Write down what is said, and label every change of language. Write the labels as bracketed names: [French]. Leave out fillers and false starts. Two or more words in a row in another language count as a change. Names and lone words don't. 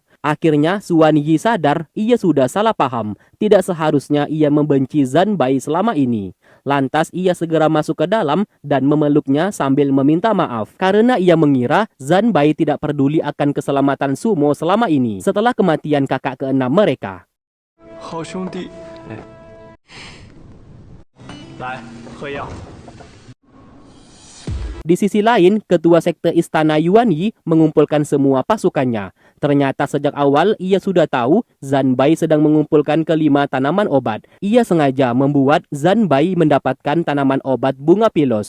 [Indonesian] Akhirnya, Xuan Yi sadar ia sudah salah paham. Tidak seharusnya ia membenci Zanbai selama ini. Lantas ia segera masuk ke dalam dan memeluknya sambil meminta maaf. Karena ia mengira Zanbai tidak peduli akan keselamatan Sumo selama ini setelah kematian kakak keenam mereka. [Chinese] 好兄弟，来喝药。 [Indonesian] Di sisi lain, ketua sekte Istana Yuan Yi mengumpulkan semua pasukannya. Ternyata sejak awal ia sudah tahu Zanbai sedang mengumpulkan kelima tanaman obat. Ia sengaja membuat Zanbai mendapatkan tanaman obat bunga pilos.